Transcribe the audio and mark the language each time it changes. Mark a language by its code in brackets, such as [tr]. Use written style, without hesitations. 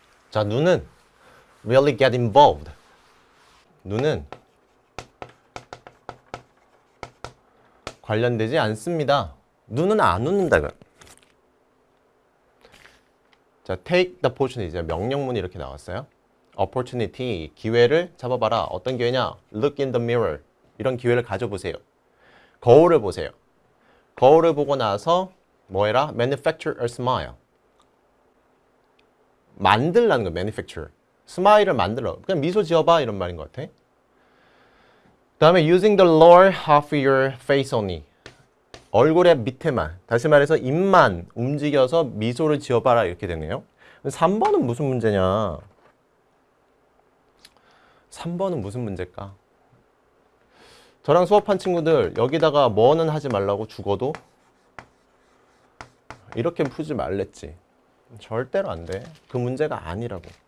[ko] 자, 눈은 [en] really get involved. [ko] 눈은 관련되지 않습니다. 눈은 안 웃는다. [en] 자, take the opportunity. [ko] 명령문이 이렇게 나왔어요. opportunity, 기회를 잡아봐라. 어떤 기회냐? [en] look in the mirror. [ko] 이런 기회를 가져보세요. 거울을 보세요. 거울을 보고 나서 뭐 해라? [en] manufacture a smile. [ko] 만들라는 거, manufacture. 스마일을 만들어. 그냥 미소 지어봐 이런 말인 것 같아. 그 다음에 [en] using the lower half of your face only. [ko] 얼굴의 밑에만, 다시 말해서 입만 움직여서 미소를 지어봐라 이렇게 되네요. 3번은 무슨 문제냐? 3번은 무슨 문제일까? 저랑 수업한 친구들 여기다가 뭐는 하지 말라고 죽어도 이렇게 푸지 말랬지. 절대로 안 돼. 그 문제가 아니라고.